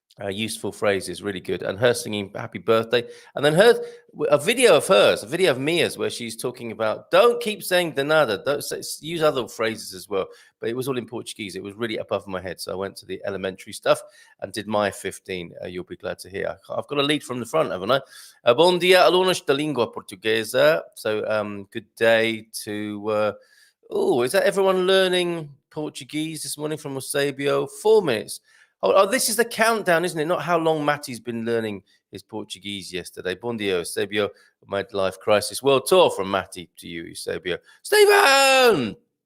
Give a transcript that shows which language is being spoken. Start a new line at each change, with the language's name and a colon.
English: Useful phrases, really good. And her singing happy birthday. And then a video of Mia's, where she's talking about, don't keep saying de nada, don't use other phrases as well. But it was all in Portuguese. It was really above my head. So I went to the elementary stuff and did my 15. You'll be glad to hear. I've got a lead from the front, haven't I?
Portuguese: Bom dia, alunos da língua portuguesa.
English: So good day to... is that everyone learning Portuguese this morning from Eusebio? 4 minutes. Oh, this is the countdown, isn't it? Not how long Matty's been learning his Portuguese yesterday.
Portuguese: Bom dia,
English: Eusebio. Midlife crisis world tour from Matty to you, Eusebio. Stephen!